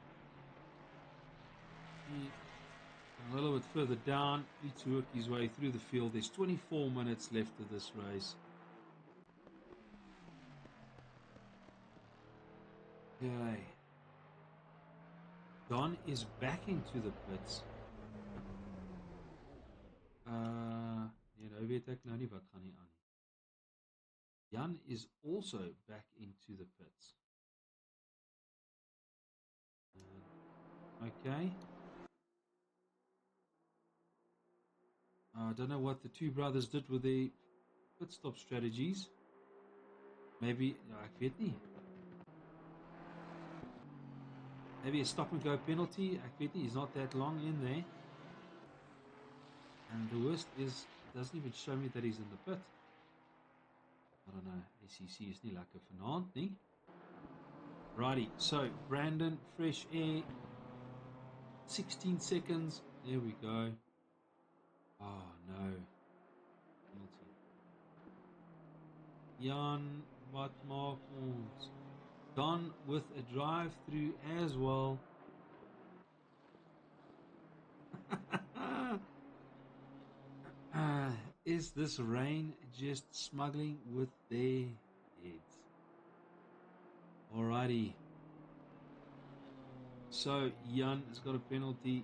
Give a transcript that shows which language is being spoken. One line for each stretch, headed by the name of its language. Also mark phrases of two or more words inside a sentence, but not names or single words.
English: A little bit further down, needs to work his way through the field. There's 24 minutes left of this race. Okay. Don is back into the pits.
Afrikaans: Nou weet ek nou nie wat gaan nie aan nie.
English: Jan is also back into the pits. Okay. I don't know what the two brothers did with their pit stop strategies. Maybe,
Afrikaans: ek weet nie.
English: Maybe a stop and go penalty.
Afrikaans: Ek weet nie,
English: he's not that long in there. And the worst is, it doesn't even show me that he's in the pit. I don't know,
Afrikaans: ACC is nie lekker vanaand nie.
English: Righty, so Brandon, fresh air, 16 seconds, there we go. Oh no, penalty.
Afrikaans: Jan, wat maak ons?
English: Don with a drive through as well. Is this rain just smuggling with their heads? Alrighty. So Jan has got a penalty.